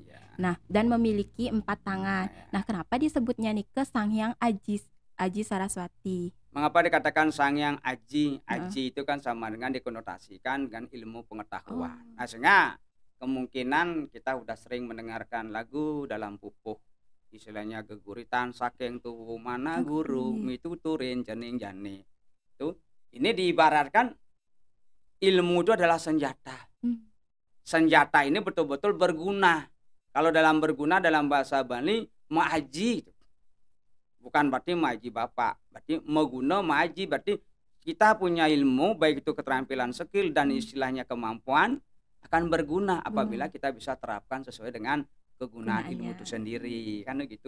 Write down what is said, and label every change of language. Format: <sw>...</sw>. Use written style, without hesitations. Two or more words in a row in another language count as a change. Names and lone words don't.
<id>Nah, dan memiliki 4 tangan. Nah, kenapa disebutnya nih ke Sangyang Aji Saraswati? Mengapa dikatakan Sangyang Aji? Aji itu kan sama dengan dikonotasikan dengan ilmu pengetahuan. Nah, sehingga kemungkinan kita udah sering mendengarkan lagu dalam pupuh istilahnya geguritan</id> <ban>saking tuh mana guru mituturin jening jani.</ban> <id>Tuh, ini diibaratkan ilmu itu adalah senjata. Senjata ini betul-betul berguna. Kalau dalam berguna dalam bahasa Bali ma'aji. Bukan berarti ma'aji Bapak, berarti</id> <ban>meguna ma'aji,</ban> <id>berarti kita punya ilmu baik itu keterampilan skill dan istilahnya kemampuan akan berguna apabila kita bisa terapkan sesuai dengan kegunaan ilmu itu sendiri kan gitu.</id>